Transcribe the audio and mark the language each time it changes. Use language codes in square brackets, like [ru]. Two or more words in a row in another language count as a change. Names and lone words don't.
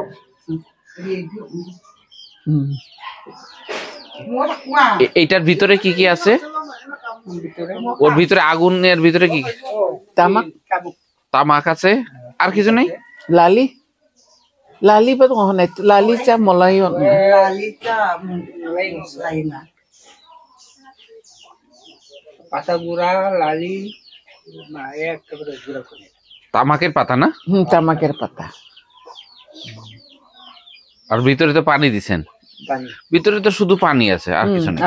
[bn] এইটার ভিতরে কি কি আছে? ওর ভিতরে আগুনের ভিতরে কি? তামাক আছে, আর কিছু নেই? লালি ba ngone lali cha molayon পাতা গুঁড়া লালি একেবারে গুঁড়া করে। তামাকের পাতা না? তামাকের পাতা। আর ভিতরে তো পানি দিছেন? ভিতরে তো শুধু পানি আছে, আর কিছু নেই।